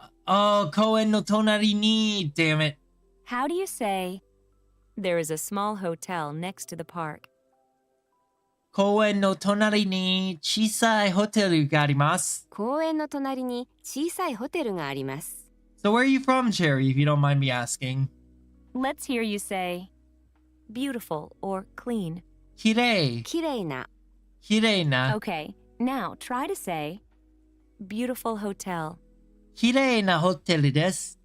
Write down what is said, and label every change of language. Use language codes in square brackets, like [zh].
[ja] Oh, 公園の隣に. [en] Damn it. How do you say, There is a small hotel next to the park. [ja] 公園の隣に小さいホテルがあります。公園の隣に小さいホテルがあります。 [en] So where are you from, Cherry, if you don't mind me asking? Let's hear you say beautiful or clean. [ja] きれい、きれいな。きれいな、 [en] Okay, now try to say beautiful hotel. [ja] きれいなホテルです。